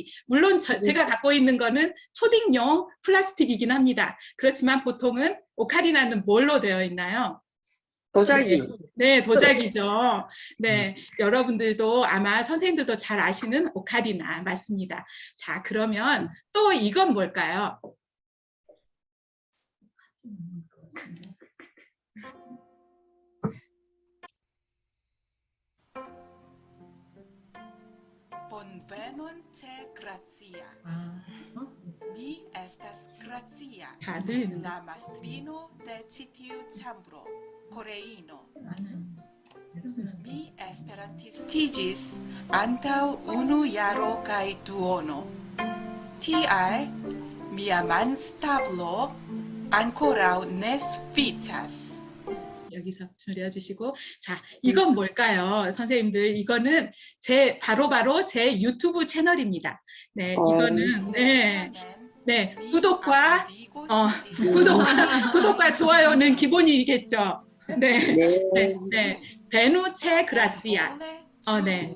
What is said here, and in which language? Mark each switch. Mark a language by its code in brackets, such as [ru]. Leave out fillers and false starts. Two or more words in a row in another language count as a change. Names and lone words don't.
[ko] 물론 제가 갖고 있는 거는 초딩용 플라스틱이긴 합니다. 그렇지만 보통은 오카리나는 뭘로 되어 있나요? 도자기. 네, 도자기죠. 네, 여러분들도 아마 선생님들도 잘 아시는 오카리나 맞습니다. 자, 그러면 또 이건 뭘까요? [eo] Bonvenon ce gratia. Mi estas gratia. [ko] 다들 [eo] La mastrino de ĉi tiu ĉambro, koreino. Mi esperantistiĝis antaŭ 1 jaro kaj duono. Tial mia manstablo ankoraŭ ne sufiĉas. [ko] 여기서 줄여주시고. 자, 이건 뭘까요? 선생님들, 이거는 바로바로 제 유튜브 채널입니다. 네, 이거는, 네, 구독과, 구독과 좋아요는 기본이겠죠. 네, 네. 베누체 그라치아. 네.